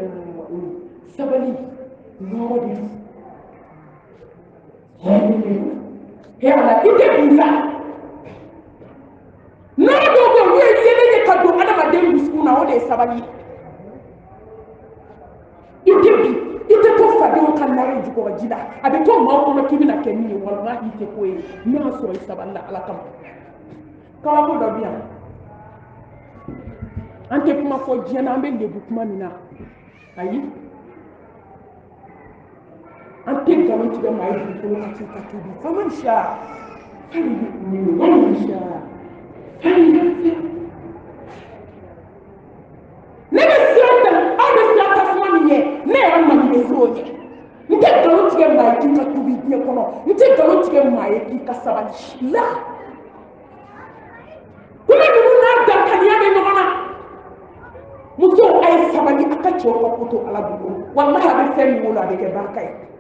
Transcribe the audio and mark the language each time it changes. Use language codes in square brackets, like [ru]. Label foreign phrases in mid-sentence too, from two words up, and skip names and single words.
[bm] nɔgɔ de ala i tɛ bila nɔgɔ dɔw bɛ olu ye yelen ye ka don adamaden dusukun na o de ye sabali i tɛ bi i tɛ to fadenw ka nare jukɔrɔ ji la a bɛ to maaw kɔnɔ k'i bɛna kɛ min ye wallahi i tɛ ko ye n'a y'a sɔrɔ i sabali la ala kama kabako dɔ bɛ yan an tɛ kuma fɔ diɲɛ na an bɛ lebu kuma min na ayi an tɛ nkalon tigɛ maa ye dugukolo ka ci ka tubi [ar] فمن شاء فمن شاء [bm] ne bɛ siran ta aw bɛ siran tasuma min ɲɛ ne yɛrɛ man bɛ siran o ɲɛ n tɛ nkalon tigɛ maa ye k'i ka tubi diɲɛ kɔnɔ n tɛ nkalon tigɛ maa ye k'i ka sabali la kuma ninnu n'a dankaniya bɛ ɲɔgɔn na muso a ye sabali a ka cɛw ka ko to ala bolo wallahi a bɛ fɛn min wolo a bɛ kɛ barika ye